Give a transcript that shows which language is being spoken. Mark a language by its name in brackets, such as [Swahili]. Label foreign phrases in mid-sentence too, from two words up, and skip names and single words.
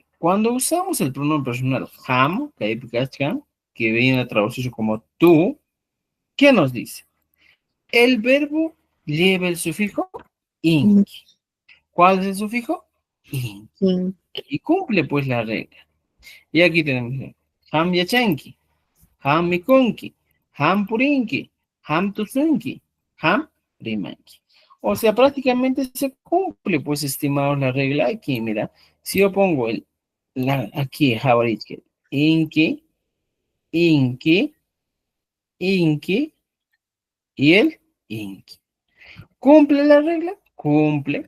[Spanish] Cuando usamos el pronombre personal ham, que viene a traducirse como tú, ¿qué nos dice? El verbo lleva el sufijo ing. ¿Cuál es el sufijo? Ing. Y cumple pues la regla. Y aquí tenemos [Quechua] ham yachanki. ham mikunki, ham purinki, ham tusunki, ham rimanki. [Spanish] O sea, prácticamente se cumple, pues, estimados, la regla aquí. Mira, si yo pongo aquí, jabalí, inki, inki, inki y el inki. ¿Cumple la regla? Cumple.